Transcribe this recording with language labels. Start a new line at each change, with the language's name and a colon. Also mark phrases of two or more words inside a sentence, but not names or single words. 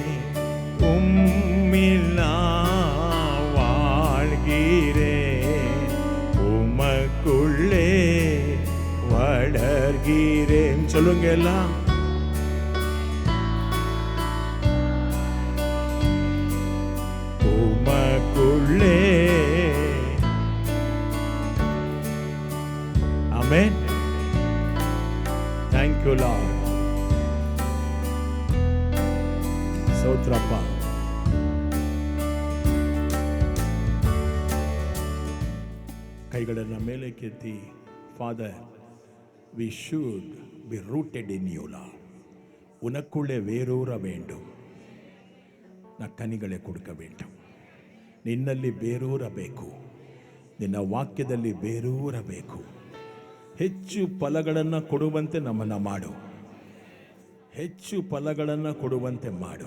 Tamil: உம்மில் நான் வாழ்கிறேன், உமக்குள்ளே வளர்கிறேன். சொல்லுங்க எல்லாம். உமக்குள்ளே. ஆமென்.
English: Thank you Lord.
Kannada: ಸ್ತೋತ್ರಪ್ಪ. ಕೈಗಳನ್ನು ಮೇಲೆ ಕೆತ್ತಿ,
English: Father, we should be rooted in you Lord.
Tamil: உனக்குள்ளே வேரூற வேண்டும். கனிகளை கொடுக்க வேண்டும்.
Kannada: ನಿನ್ನಲ್ಲಿ ಬೇರೂರಬೇಕು. ನಿನ್ನ ವಾಕ್ಯದಲ್ಲಿ ಬೇರೂರಬೇಕು. ಹೆಚ್ಚು ಫಲಗಳನ್ನು ಕೊಡುವಂತೆ ನಮ್ಮನ್ನು ಮಾಡು. ಹೆಚ್ಚು ಫಲಗಳನ್ನು ಕೊಡುವಂತೆ ಮಾಡು.